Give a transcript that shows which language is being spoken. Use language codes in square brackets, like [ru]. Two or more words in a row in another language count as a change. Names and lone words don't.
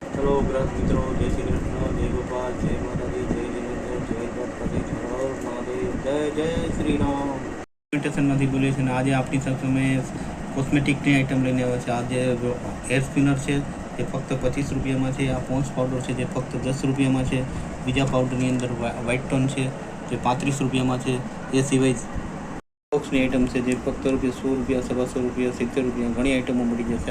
[hi] हेलो ग्राहक मित्रों, जय श्री कृष्ण, जय गोपाल, जय माता दी, जय जिनेन्द्र, जय द्वारकाधी, हर महादेव, जय जय श्री राम। [gu] સ્ટેશનમાંથી બોલીએ છીએ. આજે આપણી સાથે મેં કોસ્મેટિકની આઇટમ લઈને આવ્યા છે. આજે [en] hair spinner [gu] છે જે ફક્ત 25 રૂપિયામાં છે. આ પોન્સ પાવડર છે જે ફક્ત 10 રૂપિયામાં છે. બીજા પાવડરની અંદર [en] white tone [gu] છે જે 35 રૂપિયામાં છે. એ સિવાય બોક્સની આઇટમ છે જે ફક્ત રૂપિયા 100 રૂપિયા, 125 રૂપિયા, 70 રૂપિયા ઘણી આઇટમો મળી જશે.